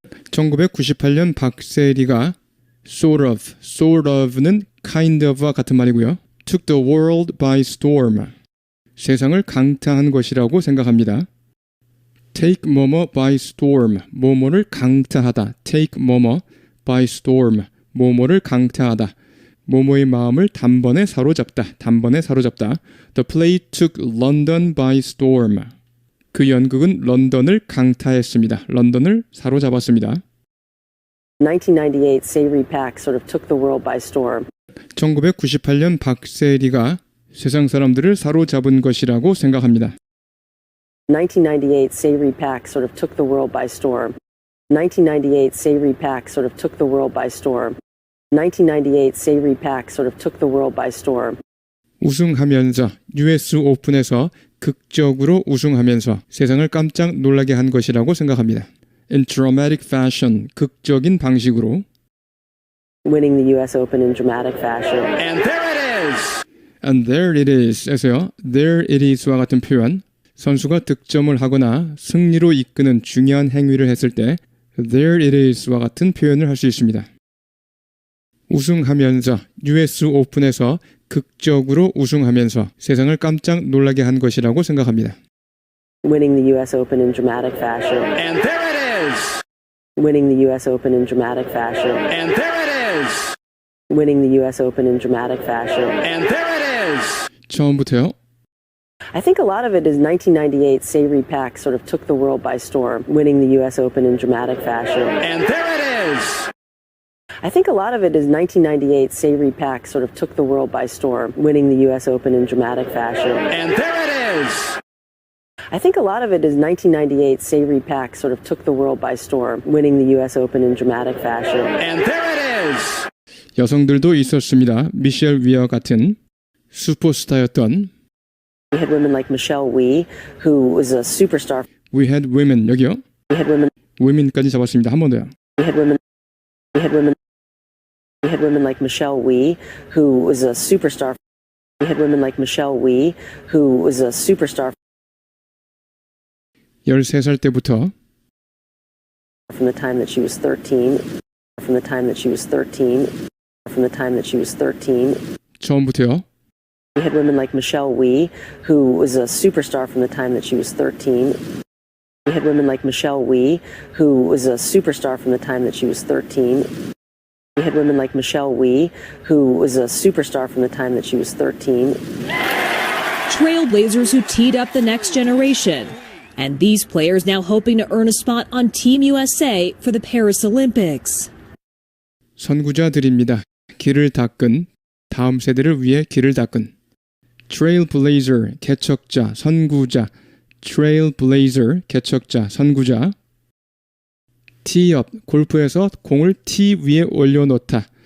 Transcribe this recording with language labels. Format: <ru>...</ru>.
<ko>1998년 박세리가 sort of는 kind of와 같은 말이고요.</ko> <en>took the world by storm.</en> <ko>세상을 강타한 것이라고 생각합니다.</ko> <en>take 뭐뭐 by storm.</en> <ko>뭐뭐를 강타하다.</ko> <en>take 뭐뭐 by storm.</en> <ko>뭐뭐를 강타하다. 뭐뭐의 마음을 단번에 사로잡다. 단번에 사로잡다.</ko> <en>The play took London by storm.</en> <ko>그 연극은 런던을 강타했습니다. 런던을 사로잡았습니다.</ko> <en>1998 Sayri Pak sort of took the world by storm.</en> <ko>1998년 박세리가 세상 사람들을 사로잡은 것이라고 생각합니다.</ko> <en>1998 Sayri Pak sort of took the world by storm. 1998 Sayri Pak sort of took the world by storm. 1998 Sayri Pak sort of took the world by storm.</en> <ko>우승하면서 US 오픈에서 극적으로 우승하면서 세상을 깜짝 놀라게 한 것이라고 생각합니다.</ko> <en>In dramatic fashion,</en> <ko>극적인 방식으로.</ko> <en>Winning the US Open in dramatic fashion. And there it is. And there it is 에서요. There it is와</en> <ko>같은 표현. 선수가 득점을 하거나 승리로 이끄는 중요한 행위를 했을 때 there it is와 같은 표현을 할 수 있습니다. 우승하면서 US 오픈에서 극적으로 우승하면서 세상을 깜짝 놀라게 한 것이라고 생각합니다.</ko> <en>Winning the US Open in dramatic fashion. And there it is. Winning the US Open in dramatic fashion. And there it is. Winning the US Open in dramatic fashion. And there it is.</en> <ko>처음부터요.</ko> <en>I think a lot of it is 1998 Sayri Pak sort of took the world by storm, winning the US Open in dramatic fashion. And there it is. I think a lot of it is 1998 Sayri Pak sort of took the world by storm, winning the US Open in dramatic fashion. And there it is. I think a lot of it is 1998 Sayri Pak sort of took the world by storm, winning the US Open in dramatic fashion. And there it is.</en> <ko>여성들도 있었습니다. 미셸 위어 같은 슈퍼스타였던</ko> <en>We had women like Michelle Wie, who was a superstar. We had women</en> <ko>여기요.</ko> <en>We had women.</en> <ko>women까지 잡았습니다. 한 번 더요.</ko> <en>We had women. We had women. We had women like Michelle Wie, who was a superstar. We had women like Michelle Wie, who was a superstar</en> <ko>13살 때부터</ko> <en>from the time that she was 13. From the time that she was 13. From the time that she was 13.</en> <ko>처음부터요.</ko> <en>We had women like Michelle Wie, who was a superstar from the time that she was 13. We had women like Michelle Wie, who was a superstar from the time that she was 13. We had women like Michelle Wie, who was a superstar from the time that she was 13. Trailblazers who teed up the next generation. And these players now hoping to earn a spot on Team USA for the Paris Olympics.</en> <ko>선구자들입니다. 길을 닦은 다음 세대를 위해 길을 닦은 Trailblazer 개척자 선구자 Trailblazer 개척자 선구자 Tee-up 골프에서 공을 티 위에 올려놓다.</ko>